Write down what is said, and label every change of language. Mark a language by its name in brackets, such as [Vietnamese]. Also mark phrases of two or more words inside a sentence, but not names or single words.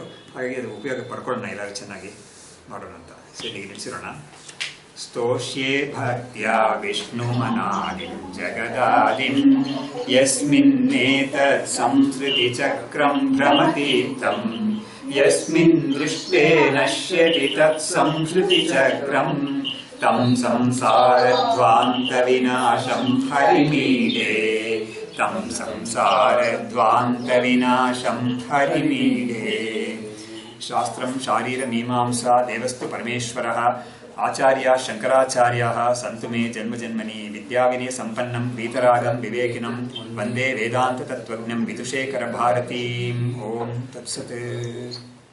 [Kannada] ಹಾಗಾಗಿ ಅದು ಉಪಯೋಗ ಪಡ್ಕೊಳ್ಳೋಣ, ಎಲ್ಲರೂ ಚೆನ್ನಾಗಿ ಮಾಡೋಣ ಅಂತ ಸರಿಯಾಗಿ ನಿಲ್ಲಿಸಿರೋಣ. [Sanskrit] ಸ್ತೋಷ್ಯೇ ಭಕ್ತ್ಯಾ ವಿಷ್ಣುಮನಾದಿಂ ಜಗದಾದಿಂ ಯಸ್ಮಿನ್ನೇತತ್ ಸಂಸ್ಕೃತಿ ಚಕ್ರಂ ಭ್ರಮತೀರ್ಥಂ ಯಸ್ಮಿನ್ ದೃಷ್ಟೇ ನಶ್ಯತಿ ತತ್ ಸಂಸ್ಕೃತಿ ಚಕ್ರಂ ತಂ ಸಂಸಾರಧ್ವಾಂತ ವಿನಾಶಂ ಹರಿಮೀಡೆ ತಂ ಸಂಸಾರಧ್ವಾಂತ ವಿನಾಶಂ ಹರಿಮೀಡೆ. ಶಾಸ್ತ್ರಂ ಶಾರೀರ ಮೀಮಾಂಸಾ ದೇವಸ್ತು ಪರಮೇಶ್ವರಃ ಆಚಾರ್ಯ ಶಂಕರಾಚಾರ್ಯಾಃ ಸಂತು ಮೇ ಜನ್ಮಜನ್ಮನಿ ವಿದ್ಯಾವಿನಯ ಸಂಪನ್ನಂ ವೀತರಾಗಂ ವಿವೇಕಿನಂ ವಂದೇ ವೇದಾಂತ ತತ್ವಜ್ಞಂ ವಿದುಷೇಖರ ಭಾರತೀಂ. ಓಂ ತತ್ಸತ್.